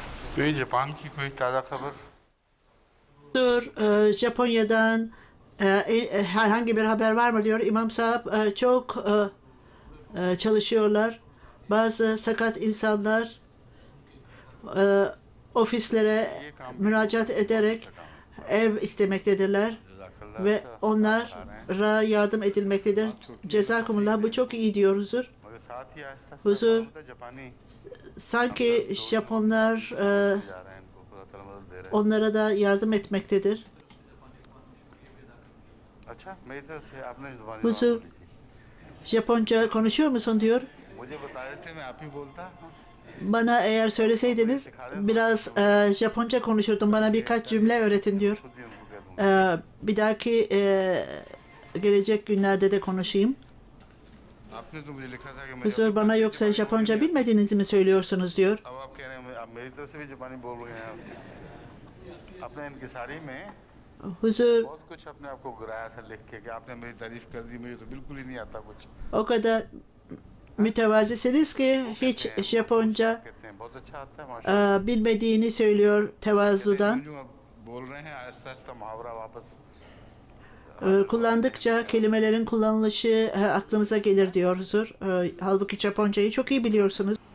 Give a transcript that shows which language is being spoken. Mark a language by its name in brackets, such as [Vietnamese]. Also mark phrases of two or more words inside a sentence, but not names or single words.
[Urdu] کوئی جاپان کی کوئی تازہ خبر? [Turkish] Japonya'dan herhangi bir haber var mı diyor. İmam Sahip çok çalışıyorlar. Bazı sakat insanlar e, ofislere [Urdu] یہ کام بھی [Turkish] müracaat [Urdu] بہت [Turkish] ederek [Urdu] اچھا کام [Turkish] ev istemektedirler [Urdu] ہے۔ جزاک اللہ [Turkish] ve [Urdu] اچھا بتا رہے ہیں. [Turkish] onlara yardım edilmektedir. [Urdu] بہت چھوٹی [Turkish] Cezakumullah, bu çok iyi diyor huzur. [Urdu] مگر ساتھ ہی آہستہ آہستہ [Turkish] Huzur, [Urdu] کام ہوتا ہے۔ جاپانی [Turkish] sanki Japonlar [Urdu] جا رہے ہیں، ان کو خدا تعالیٰ مدد دے رہے ہیں. [Turkish] onlara da yardım etmektedir. [Urdu] اچھا، میری طرف سے آپ نے زبانی جواب [Turkish] Huzur, [Urdu] بولی تھی. [Turkish] Japonca konuşuyor musun diyor. [Urdu] مجھے بتا رہے تھے، میں آپ ہی بولتا. [Turkish] Bana eğer söyleseydiniz biraz Japonca konuşurdum. Bana birkaç cümle öğretin diyor. [Urdu] خود ہی ان کو کہہ دوں گا. [Turkish] Bir dahaki gelecek günlerde de konuşayım. [Urdu] آپ نے تو مجھے لکھا تھا کہ میں [Turkish] Huzur, bana yoksa Japonca bilmediğinizi mi söylüyorsunuz diyor. [Urdu] اب آپ کہہ رہے ہیں آپ میری طرف سے بھی جاپانی بول رہے ہیں. آپ نے انکساری میں [Turkish] Huzur, [Urdu] بہت کچھ اپنے آپ کو گرایا تھا لکھ کے کہ آپ نے میری تعریف کر دی، مجھے تو بالکل ہی نہیں آتا کچھ. [Turkish] o kadar mütevazisiniz ki hiç Japonca [Urdu] کہتے ہیں بہت اچھا آتا ہے ماشاءاللہ. [Turkish] bilmediğini söylüyor tevazudan. [Urdu] جو آپ بول رہے ہیں آہستہ آہستہ محاورہ واپس [Turkish] Kullandıkça kelimelerin kullanılışı aklınıza gelir diyor Huzur. Halbuki Japoncayı çok iyi biliyorsunuz.